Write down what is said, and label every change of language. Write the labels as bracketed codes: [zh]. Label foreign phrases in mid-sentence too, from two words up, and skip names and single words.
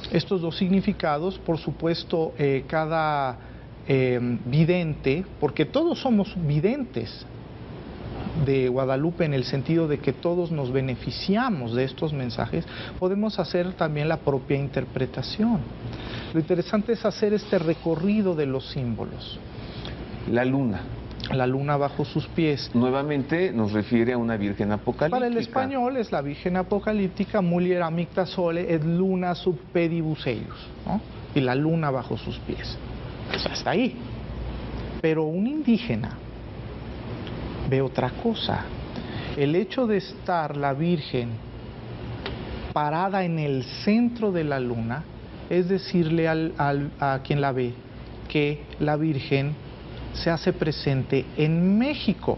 [es] Estos dos significados, por supuesto, cada vidente, porque todos somos videntes de Guadalupe en el sentido de que todos nos beneficiamos de estos mensajes, podemos hacer también la propia interpretación. Lo interesante es hacer este recorrido de los símbolos. La luna. La luna bajo sus pies. Nuevamente nos refiere a una virgen apocalíptica. Para el español es la virgen apocalíptica, [la] mulier amicta sole et luna sub pedibus eius, [es] ¿no? Y la luna bajo sus pies. Pues hasta ahí. Pero un indígena ve otra cosa. El hecho de estar la virgen parada en el centro de la luna es decirle a quien la ve que la virgen se hace presente en México.